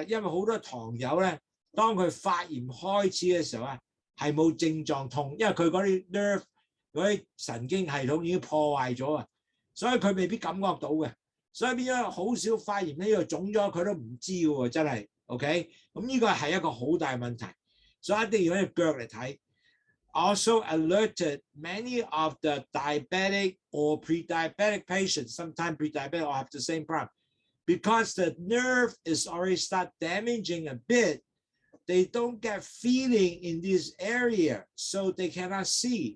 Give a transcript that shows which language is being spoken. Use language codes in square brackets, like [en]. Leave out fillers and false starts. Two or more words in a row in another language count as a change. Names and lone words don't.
[yue] 因為好多糖友咧，當佢發炎開始嘅時候啊，係冇症狀痛，因為佢嗰啲 nerve 嗰啲神經系統已經破壞咗啊，所以佢未必感覺到嘅。所以變咗好少發炎呢度腫咗，佢都唔知喎，真係 OK。咁呢個係一個好大問題，所以一定要用隻腳嚟睇。 [en] Also alerted many of the diabetic or pre-diabetic patients, sometimes pre-diabetic will have the same problem. Because the nerve is already start damaging a bit, they don't get feeling in this area, so they cannot see.